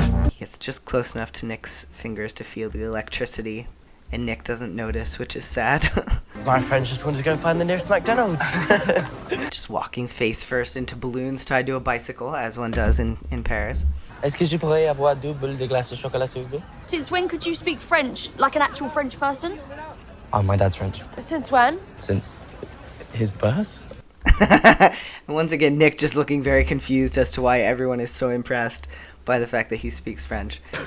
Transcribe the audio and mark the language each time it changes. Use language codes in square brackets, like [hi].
[en] He gets just close enough to Nick's fingers to feel the electricity, and Nick doesn't notice, which is sad. My friend just wanted to go find the nearest McDonald's. Just walking face first into balloons tied to a bicycle, as one does in Paris. [fr] Est-ce que je pourrais avoir double de glace au chocolat s'il vous plaît? [en] Since when could you speak French, like an actual French person? Oh, my dad's French. Since when? Since his birth? And once again, Nick just looking very confused as to why everyone is so impressed by the fact that he speaks French.